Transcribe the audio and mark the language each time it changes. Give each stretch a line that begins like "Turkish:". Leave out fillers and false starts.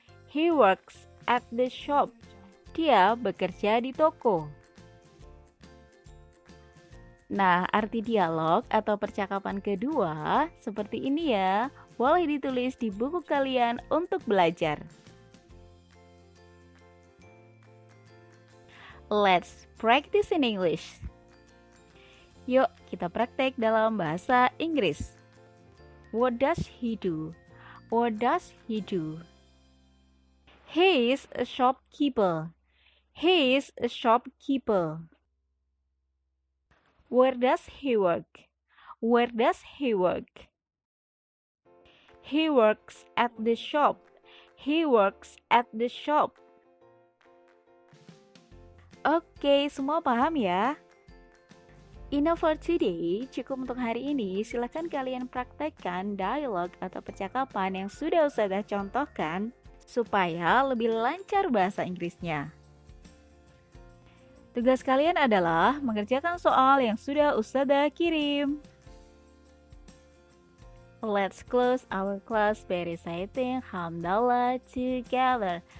English: He works at the shop.
Indonesian: Dia bekerja di toko. Nah, arti dialog atau percakapan kedua seperti ini ya. Boleh ditulis di buku kalian untuk belajar.
English: Let's practice in English.
Indonesian: Yuk, kita praktek dalam bahasa Inggris.
English: What does he do? What does he do? He is a shopkeeper. He is a shopkeeper. Where does he work? Where does he work? He works at the shop. He works at the shop.
Indonesian: Oke, semua paham ya?
English: Enough for today,
Indonesian: cukup untuk hari ini. Silahkan kalian praktekkan dialog atau percakapan yang sudah Ustazah contohkan supaya lebih lancar bahasa Inggrisnya. Tugas kalian adalah mengerjakan soal yang sudah Ustazah kirim.
English: Let's close our class by reciting Hamdallah together.